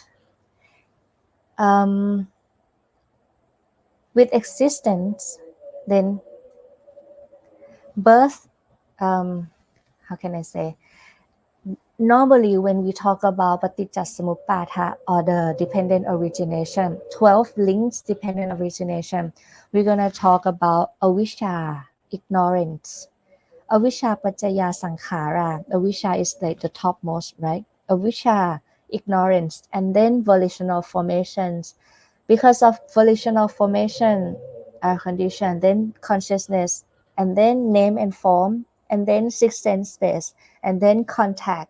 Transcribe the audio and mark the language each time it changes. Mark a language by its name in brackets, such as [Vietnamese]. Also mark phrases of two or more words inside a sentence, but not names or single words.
[English] With existence, then birth, how can I say? Normally, when we talk about [Pali] paticca samuppada [English] or the dependent origination, 12 links dependent origination, we're going to talk about avijja, ignorance. [Pali] Avijja paccaya sankhara. [English] Avijja is like the topmost, right? Avijja, ignorance, and then volitional formations. Because of volitional formation are conditioned, then consciousness, and then name and form, and then sixth sense space, and then contact.